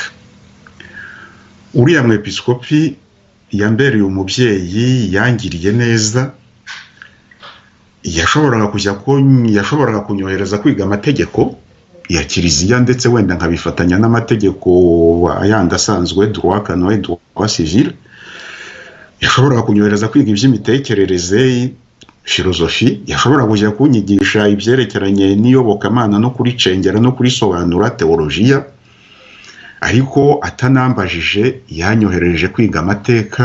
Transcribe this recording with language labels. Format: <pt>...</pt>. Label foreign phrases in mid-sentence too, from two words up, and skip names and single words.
<rw>Uriya mwepiskopi yambereye umubyeyi, yangiriye neza. Yashoboraga kunyohereza kwiga amategeko ya Kiliziya, ndetse wenda nkabifatanya n'amategeko ayandi asanzwe,</rw> <fr>droit canon, droit civil.</fr> <rw>Yashoboraga kunyohereza kwiga iby'imitekerereze, filozofi. Yashobora kujya kunyigisha ibyerekeranye n'iyobokamana no kuricengera no kurisobanura, teologiya. Ariko atanambajije yanyohereje kwiga amateka.</rw>